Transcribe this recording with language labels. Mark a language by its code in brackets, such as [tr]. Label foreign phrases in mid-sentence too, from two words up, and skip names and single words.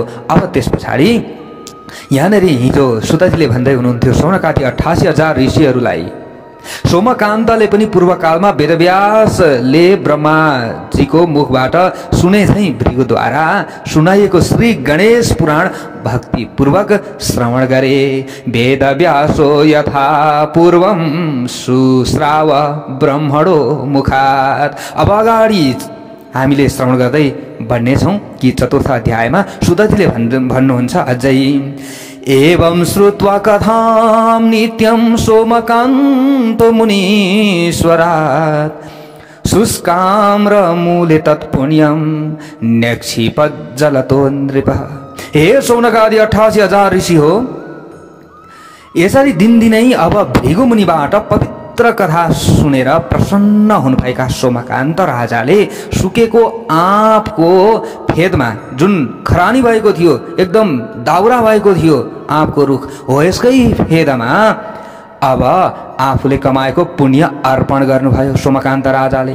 [ne] अब त्यस पछाडि यहाँनिर हिजो सुतजीले भन्दै हुनुहुन्थ्यो, सौनकादि 88,000 ऋषिहरूलाई सोमकान्तले पनि पूर्वकालमा वेदव्यासले ब्रह्माजीको मुखबाट सुने झैँ भृगुद्वारा सुनाइएको श्री गणेश पुराण भक्तिपूर्वक श्रवण गरे। [sa] वेदव्यासो यथा पूर्वं सुश्राव ब्रह्मणो मुखात्। [ne] अब अगाडि हामीले श्रवण गर्दै बढ्नेछौँ कि चतुर्थ अध्यायमा सुदतीले भन्नुहुन्छ अझै, [sa] एवं श्रुत्वा कथां नित्यं सोमकान्तो मुनीश्वरात् शुष्काम्रमूले तत्पुण्यं न्यक्षिपज्जलतो नृपः। [ne] हे सौनकादि 88,000 ऋषि हो, यसरी दिनदिनै अब भृगु मुनिबाट पवित्र कथा सुनेर प्रसन्न हुनुभएका सोमकान्त राजाले सुकेको आँपको फेदमा, जुन खरानी भएको थियो, एकदम दाउरा भएको थियो आँपको रुख हो, यसकै फेदमा अब आफूले कमाएको पुण्य अर्पण गर्नुभयो सोमकान्त राजाले।